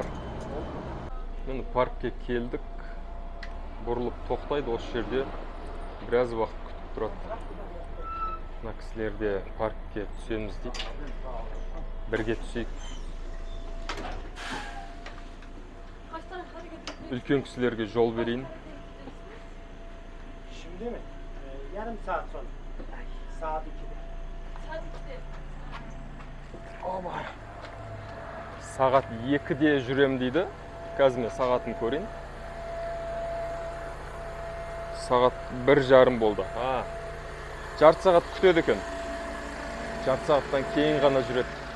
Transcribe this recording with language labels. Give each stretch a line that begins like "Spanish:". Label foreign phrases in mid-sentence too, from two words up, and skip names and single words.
Kazakh: Мен паркке келдік, бұрылып тоқтайды, осы жерде біраз уақыт күтіп тұрады. Мына кісілерде паркке түсеміз дейді. Бірге түсейік. Үлкен кісілерге жол берейін.
Turkish: Şimdi mi? Yarım saat sonra. Saat 2'de.
Kazakh: Сағат 2-де жүрем дейді. Қазір мен сағатын көрейін. сағат 1:30 болды. Жарты сағат күтеді екен. Жарты сағаттан кейін ғана жүреді.